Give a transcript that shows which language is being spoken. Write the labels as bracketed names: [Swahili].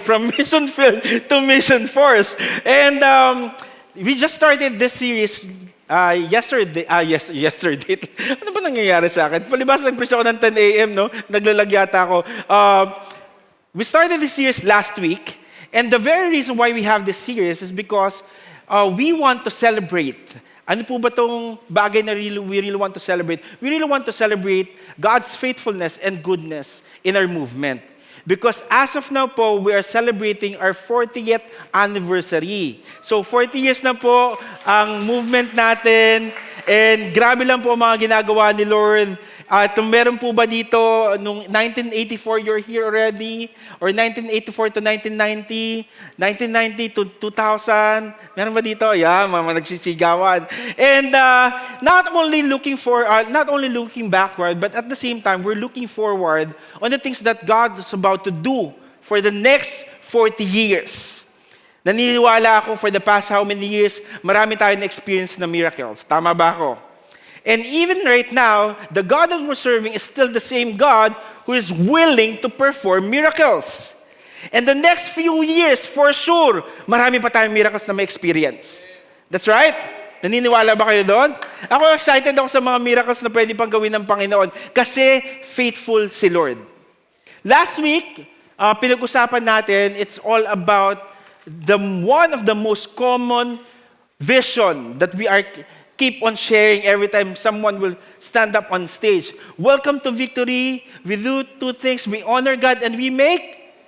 [English] From mission field to mission force. And we just started this series yesterday. [Filipino] Ano ba nangyayari sa akin? Palibas nag-preach ako ng 10 a.m., no? Naglalagyata ako. [English] We started this series last week, and the very reason why we have this series is because we want to celebrate. [Filipino] Ano po ba itong bagay na [English] we really want to celebrate? We really want to celebrate God's faithfulness and goodness in our movement. Because as of now po, we are celebrating our 40th anniversary. [Filipino] So 40 years na po ang movement natin. And grabe lang po ang mga ginagawa ni Lord. Meron po ba dito, nung 1984 [English] you're here already? Or 1984 to 1990? 1990 to 2000? [Filipino] Meron ba dito? Yeah, mga nagsisigawan. [English] And not only looking backward, but at the same time, we're looking forward on the things that God is about to do for the next 40 years. [Filipino] Naniniwala ako [English] for the past how many years, [Filipino] marami tayong na-experience na miracles. Tama ba ako? [English] And even right now, the God that we're serving is still the same God who is willing to perform miracles. And the next few years, for sure, [Filipino] marami pa tayong miracles na ma-experience. [English] That's right? [Filipino] Naniniwala ba kayo doon? Ako excited ako sa mga miracles na pwede pang gawin ng Panginoon kasi faithful si Lord. [English] Last week, [Filipino] pinag-usapan natin, [English] it's all about one of the most common vision that we are keep on sharing every time someone will stand up on stage. Welcome to Victory. We do two things. We honor God and we make.